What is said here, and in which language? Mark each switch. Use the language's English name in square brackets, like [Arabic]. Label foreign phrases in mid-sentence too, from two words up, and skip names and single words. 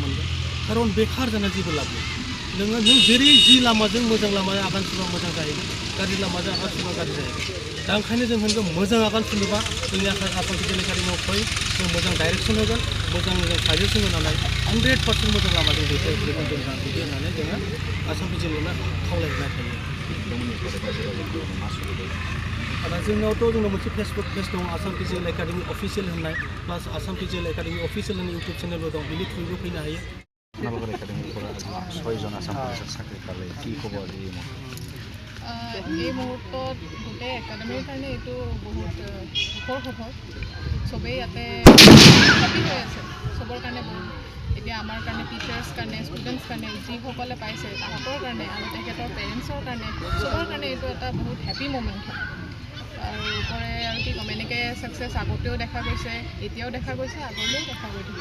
[Bodo] मोनगोन खारन बेखार जाना जेबो लाब गैया नों जेरै जि लामाजों मोजां लामाजों आगान सुरबा मोजां जाहैगोन गाज्रि लामाजों आगान सुरबा गाज्रि जाहैगोन दा ओंखायनो जों होनगोन मोजां आगान सुरनोबा जोंनि आसाम फिजिकेल एकाडेमियाव फै जों मोजां डाइरेक्सन होगोन मोजां जों साजेसन होनानै 100% मोजां लामाजों दैथायहरगोन जों बिदि होननानै जोङो आसाम फिजिकेलनो खावलायहरनाय थायो दा जोंनावथ' जोंनाव मोनसे फेसबुक पेज दं आसाम फिजिकेल एकाडेमि अफिसियेल होननाय प्लास आसाम फिजिकेल एकाडेमि अफिसियेल होननाय इउटुब चेनेलबो दं बिनि थ्रुयैबो फैनो हायो [Assamese] আপোনালোকৰ একাডেমিৰ পৰা 6 জন আসাম পুলিচৰ চাকৰি পালে কি খবৰ এই মুহূৰ্তত গোটেই একাডেমিৰ কাৰণে এইটো বহুত সুখৰ খবৰ চবেই ইয়াতে হেপী হৈ আছে চবৰ কাৰণে বহুত এতিয়া আমাৰ কাৰণে টিচাৰ্ছ কাৰণে ষ্টুডেণ্টছ কাৰণে যিসকলে পাইছে তাহাঁতৰ কাৰণে আৰু তেখেতৰ পেৰেণ্টছৰ কাৰণে চবৰ কাৰণে এইটো এটা বহুত [English] happy moment [Assamese] হয় আৰু ওপৰে আৰু কি ক'ম এনেকৈ ছাকচেছ আগতেও দেখা গৈছে এতিয়াও দেখা গৈছে আগলৈও দেখা গৈ থাকিব